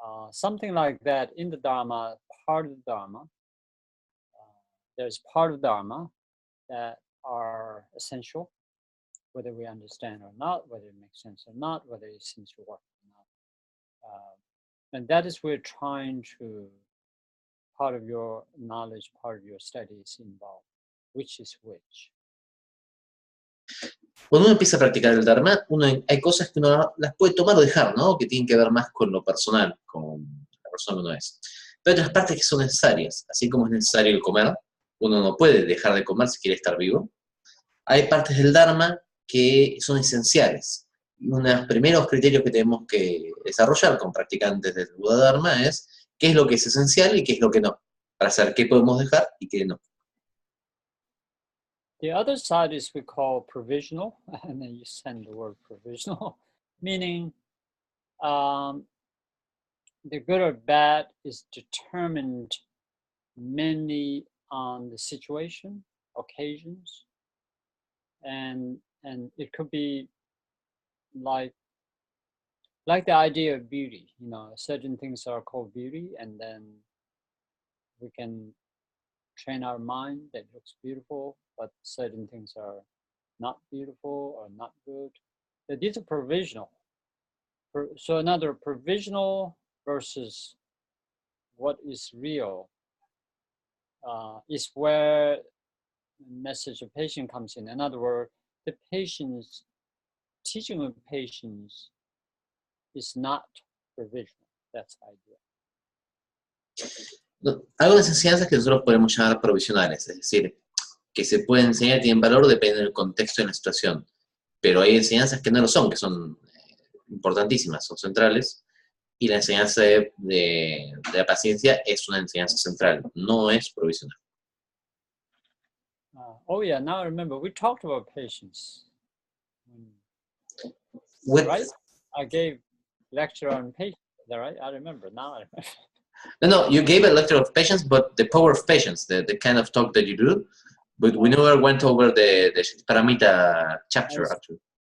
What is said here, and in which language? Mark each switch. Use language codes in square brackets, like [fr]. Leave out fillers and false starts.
[en] Something like that in the Dharma, part of the Dharma, there's part of Dharma that are essential, whether we understand or not, whether it makes sense or not, whether it seems to work or not. And that is we're trying to, part of your knowledge, part of your studies involved, which is which. [es] Cuando uno empieza a practicar el Dharma, hay cosas que uno las puede tomar o dejar, ¿no? Que tienen que ver más con lo personal, con la persona que uno es. Pero hay otras partes que son necesarias, así como es necesario el comer, uno no puede dejar de comer si quiere estar vivo. Hay partes del Dharma que son esenciales. Uno de los primeros criterios que tenemos que desarrollar con practicantes del Buda Dharma es qué es lo que es esencial y qué es lo que no, para saber qué podemos dejar y qué no. [en] The other side is we call provisional, and then you send the word provisional, meaning the good or bad is determined mainly on the situation, occasions, and it could be like the idea of beauty. You know, certain things are called beauty, and then we can train our mind that looks beautiful, but certain things are not beautiful or not good. But these are provisional. So another provisional versus what is real is where the message of patience comes in. In other words, the patience, teaching of patience is not provisional. That's the idea. [es] Algunas enseñanzas que nosotros podemos llamar provisionales, es decir, que se pueden enseñar y tienen valor depende del contexto y de la situación. Pero hay enseñanzas que no lo son, que son importantísimas, son centrales, y la enseñanza de la paciencia es una enseñanza central, no es provisional. [en] Oh yeah, now I remember, we talked about patience. Right? I gave lecture on patience, is that right? I remember, now I remember. No, you gave a lecture of patience, but the power of patience, the kind of talk that you do, but we never went over the Paramita chapter, actually.